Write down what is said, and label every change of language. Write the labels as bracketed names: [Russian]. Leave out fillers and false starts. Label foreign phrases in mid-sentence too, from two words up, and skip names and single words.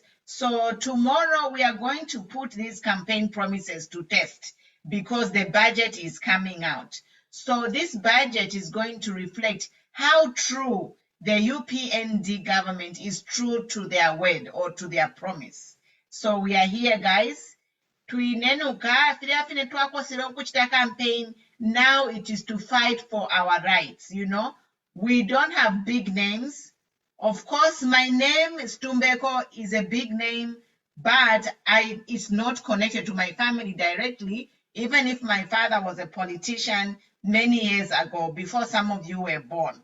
[English] So tomorrow we are going to put these campaign promises to test, because the budget is coming out. So this budget is going to reflect how true the UPND government is true to their word or to their promise. So we are here, guys. [Bemba] tuinenuka fine twakosera okuchita campaign. [English] Now it is to fight for our rights. You know, we don't have big names. Of course, my name is Tumbeko is a big name, but it's not connected to my family directly. Even if my father was a politician many years ago, before some of you were born.